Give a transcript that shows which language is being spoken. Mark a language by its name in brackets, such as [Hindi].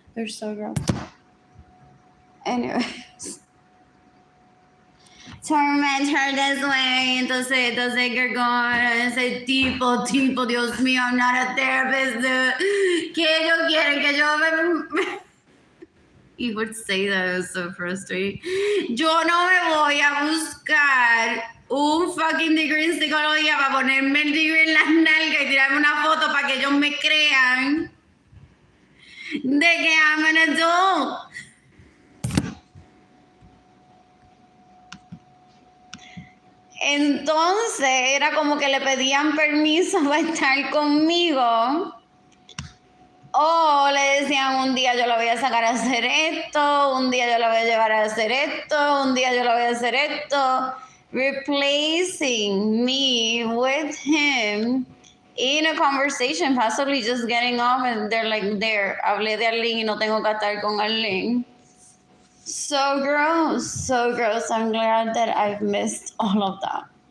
[English] They're so gross. Anyways. Torment her this way. [Spanish] Entonces [English] Edgar going [Spanish] dice, tipo, Dios mío, [English] I'm not a therapist. [Spanish] Que ellos quieren que yo me... [English] He would say that, it was so frustrating. [Spanish] Yo no me voy a buscar un [English] fucking degree [Spanish] en psicología para ponerme el [English] degree [Spanish] en las nalgas y tirarme una foto para que ellos me crean de que [English] I'm an adult. [Spanish] Entonces era como que le pedían permiso para estar conmigo. O le decían, un día yo la voy a sacar a hacer esto, un día yo la voy a llevar a hacer esto, un día yo la voy a hacer esto. [English] Replacing me with him in a conversation, possibly just getting off, and they're like, there, [Spanish] hablé de Arlene y no tengo que estar con Arlene. [English] So gross, so gross. I'm glad that I've missed all of that.